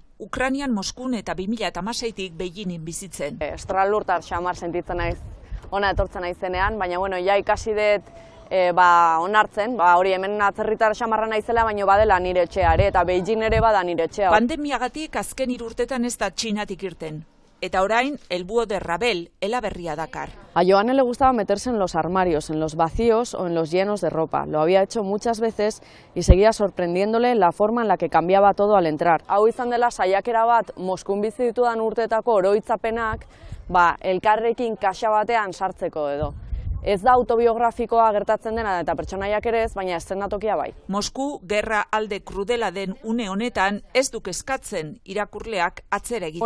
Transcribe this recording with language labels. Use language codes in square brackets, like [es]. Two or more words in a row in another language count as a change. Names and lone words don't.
[eu] Ukrainian Moskun eta 2016tik Beijingin bizitzen. Estralurtar xamar sentitzen naiz, ona etortzen naizenean, baina ja ikasi dut onartzen, hori hemen atzerritar xamarra naizela, baina badela nire etxea ere, eta Beijing ere bada nire etxea. Pandemiagatik azken 3 urtetan ez da Txinatik irten. Eta orain, el búho de Rabel, elaberria dakar. [es] A Joane le gustaba meterse en los armarios, en los vacíos o en los llenos de ropa. Lo había hecho muchas veces y seguía sorprendiéndole la forma en la que cambiaba todo al entrar. [eu] Hau izan dela saiakera bat, Moskun bizi ditudan urteetako oroitzapenak, elkarrekin kaxa batean sartzeko edo. Ez da autobiografikoa gertatzen dena eta pertsonaiak ere ez, baina eszenatokia bai. Mosku gerra alde krudela den une honetan ez duk eskatzen irakurleak atzera egiteak.